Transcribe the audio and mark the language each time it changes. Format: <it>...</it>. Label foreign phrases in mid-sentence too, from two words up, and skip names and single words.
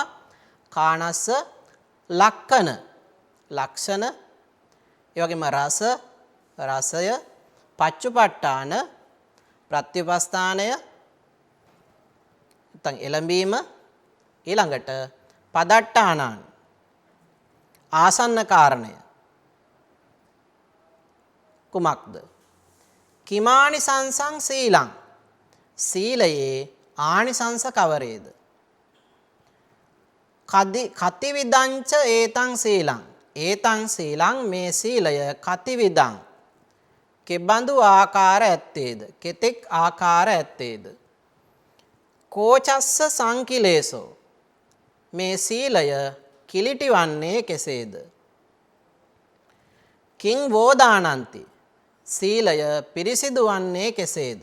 <si>කාණස්ස ලක්කන ලක්ෂණ ඒ වගේම රස රසය පච්චුපට්ඨාන ප්‍රත්‍යවස්ථානය නැත්නම් එළඹීම ඊළඟට පදට්ටානාන් ආසන්න කාරණය කුමක්ද?</si> <pi>කිමානිසංසං සීලං</pi> <si>සීලයේ ආනිසංස කවරේද?</si> <pi>කතිවිදංච ඒතං සීලං ඒතං සීලං</pi> <si>මේ සීලය කතිවිදං කෙබඳු ආකාර ඇත්තේද? කෙතෙක් ආකාර ඇත්තේද?</si> <pi>කෝචස්ස සංකිලේසෝ</pi> <si>මේ සීලය කිලිටි වන්නේ කෙසේද?</si> <pi>කිං වෝදානන්ති</pi> <si>සීලය පිරිසිදු වන්නේ කෙසේද?</si>